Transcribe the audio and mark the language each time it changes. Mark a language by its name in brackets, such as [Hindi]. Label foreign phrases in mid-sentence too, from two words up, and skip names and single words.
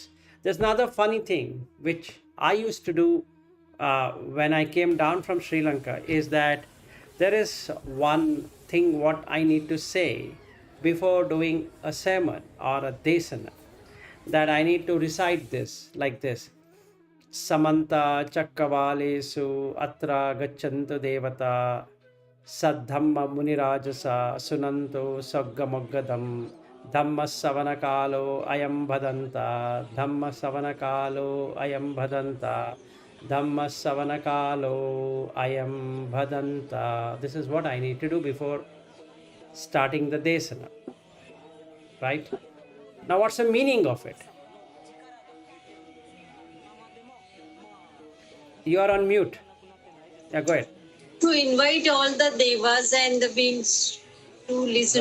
[English] There's another funny thing which I used to do when I came down from Sri Lanka, is that there is one thing what I need to say before doing a sermon or a desana, that I need to recite this like this: [Pali] Samanta Chakkavalesu Atra Gacchantu Devata Saddhamma Munirajasa Sunanto Saggamoggadam Dhamma Savanakalo Ayam Bhadanta Dhamma Savanakalo Ayam Bhadanta Dhamma Savanakalo Ayam Bhadanta. [English] This is what I need to do before starting the desana. Right? Now, what's the meaning of it? You are on mute. Yeah, go ahead. To invite all the devas and the beings to listen